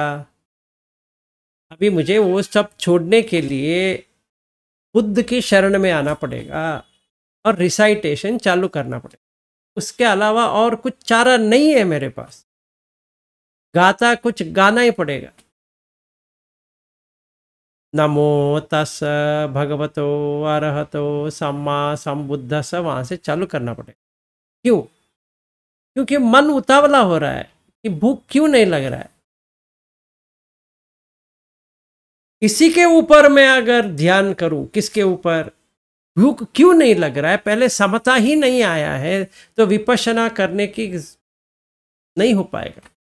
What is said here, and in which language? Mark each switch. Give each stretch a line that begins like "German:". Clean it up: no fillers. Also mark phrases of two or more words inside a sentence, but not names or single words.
Hindi: अभी मुझे वो सब छोड़ने के लिए बुद्ध की शरण में आना पड़ेगा और रिसाइटेशन चालू करना पड़ेगा। उसके अलावा और कुछ चारा नहीं है मेरे पास। गाता कुछ गाना ही पड़ेगा।
Pali: नमो तस् भगवतो अरहतो सम्मा संबुद्धस्स,
Hindi: वहां से चालू करना पड़ेगा। क्यों? क्योंकि मन उतावला हो रहा है कि भूख क्यों नहीं लग रहा है। इसी के ऊपर मैं अगर ध्यान करूं, किसके ऊपर? भूख क्यों नहीं लग रहा है, पहले समता ही नहीं आया है, तो विपश्यना करने की नहीं हो पाएगा।